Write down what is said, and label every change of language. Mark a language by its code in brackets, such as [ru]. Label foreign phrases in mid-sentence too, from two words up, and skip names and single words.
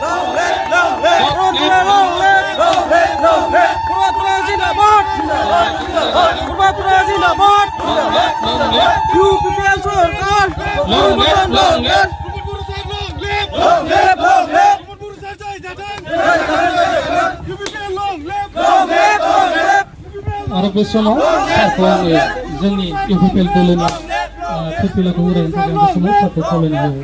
[en] Hormat Pura long live! Hormat Pura Zindabad! Hormat Pura Zindabad! UPPL Sarkar! Long live! Long live! Long live! Long live! UPPL long live! Long live! Long live! [brx] आरो बे समाव सारखौ आङो जोंनि इउपिपिएल दलनि फिरफिलाखौ उरायनो थाखाय बे समाव सारखौ खावलायनाय जाबाय।